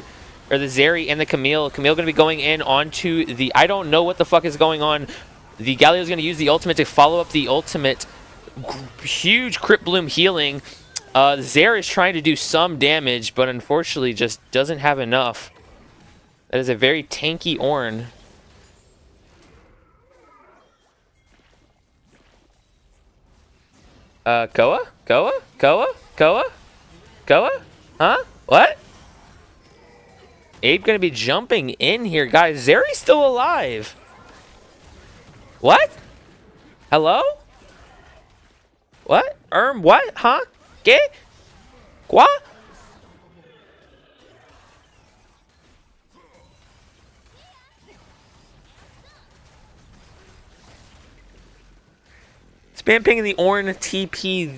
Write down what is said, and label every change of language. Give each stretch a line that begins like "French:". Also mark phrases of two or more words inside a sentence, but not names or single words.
English: Or the Zeri and the Camille. Camille going to be going in onto the... I don't know what the fuck is going on. The Galio's going to use the ultimate to follow up the ultimate. Huge Crypt Bloom healing. Zeri is trying to do some damage, but unfortunately just doesn't have enough. That is a very tanky Ornn. Koa? Koa? Koa? Koa? Koa? Huh? What? Abe gonna be jumping in here. Guys, Zeri's still alive. What? Hello? What? What? Huh? ¿Qué? Quoi? Spam ping in the Ornn TP.